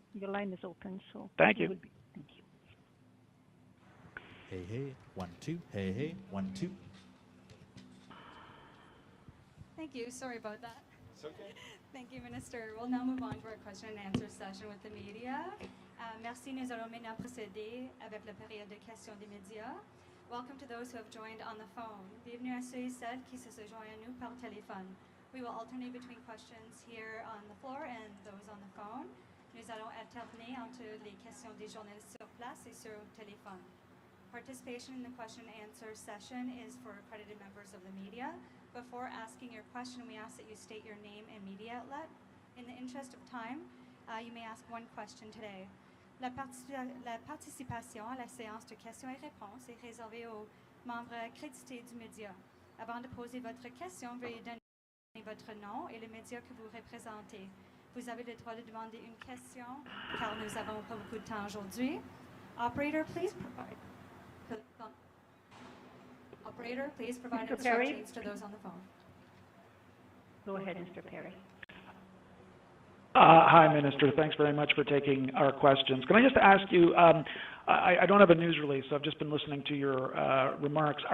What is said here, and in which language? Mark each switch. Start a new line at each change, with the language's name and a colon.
English: Your line is open, so thank you. Thank you. Hey, hey, 1, 2. Hey, hey, 1, 2. Thank you. Sorry about that. It's okay. Thank you, Minister. We'll now move on to our question and answer session with the media.
French: Merci. Nous allons maintenant procéder avec la période de questions des médias.
English: Welcome to those who have joined on the phone.
French: Bienvenue à ceux et celles qui se joignent à nous par téléphone.
English: We will alternate between questions here on the floor and those on the phone.
French: Nous allons alterner entre les questions des journalistes sur place et sur téléphone.
English: Participation in the question and answer session is for accredited members of the media. Before asking your question, we ask that you state your name and media outlet. In the interest of time, you may ask one question today.
French: La participation à la séance de questions et réponses est réservée aux membres accrédités du média. Avant de poser votre question, veuillez donner votre nom et le média que vous représentez. Vous avez le droit de demander une question, car nous n'avons pas beaucoup de temps aujourd'hui.
English: Operator, please provide Mr. Perry? instructions to those on the phone. Go ahead, Mr. Perry. Hi, Minister. Thanks very much for taking our questions. Can I just ask you, I don't have a news release, so I've just been listening to your remarks.